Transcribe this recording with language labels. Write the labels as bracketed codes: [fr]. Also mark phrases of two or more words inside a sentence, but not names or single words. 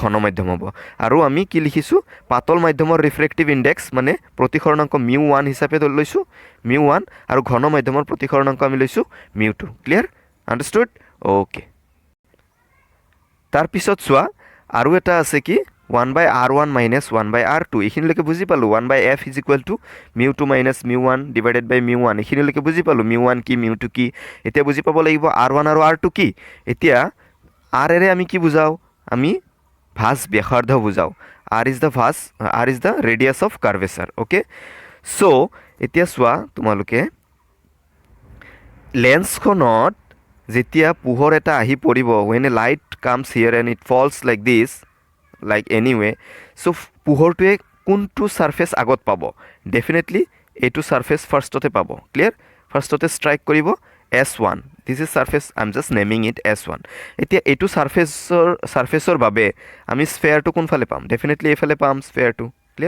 [as] ঘন মাধ্যম হ'ব। আৰু আমি কি লিখিছোঁ? পাতল মাধ্যমৰ [en] refractive index [as] মানে প্ৰতিসৰণাংক mu1 হিচাপে লৈছোঁ, mu1, আৰু ঘন মাধ্যমৰ প্ৰতিসৰণাংক আমি লৈছোঁ mu2। ক্লিয়াৰ? আণ্ডাৰষ্টুড? অ'কে। তাৰপিছত চোৱা, আৰু এটা আছে কি? [en] 1/r1 minus 1/r2। [as] এইখিনিলৈকে বুজি পালোঁ। [en] 1/f is equal to mu2 minus mu1 divided by mu1। [as] এইখিনিলৈকে বুজি পালোঁ mu1 কি, mu2 কি। এতিয়া বুজি পাব লাগিব r1 আৰু r2 কি। এতিয়া r এৰে আমি কি বুজাওঁ? আমি ভাঁজ ব্যাসাৰ্ধ বুজাওঁ। [en] r is the radius of curvature. [as] অ'কে, চ' এতিয়া চোৱা, তোমালোকে লেন্সখনত যেতিয়া পোহৰ এটা আহি পৰিব, [en] when a light comes here and it falls like this, like anyway, [as] চ' পোহৰটোৱে কোনটো ছাৰ্ফেচ আগত পাব? ডেফিনেটলি এইটো ছাৰ্ফেচ ফাৰ্ষ্টতে পাব। ক্লিয়াৰ? ফাৰ্ষ্টতে ষ্ট্ৰাইক কৰিব S1. [en] This is surface, I am just naming it [as] S1. এতিয়া এইটো ছাৰ্ফেচৰ বাবে আমি স্ফেয়াৰটো কোনফালে পাম? ডেফিনেটলি এইফালে পাম স্ফেয়াৰটো। ক্লিয়াৰ?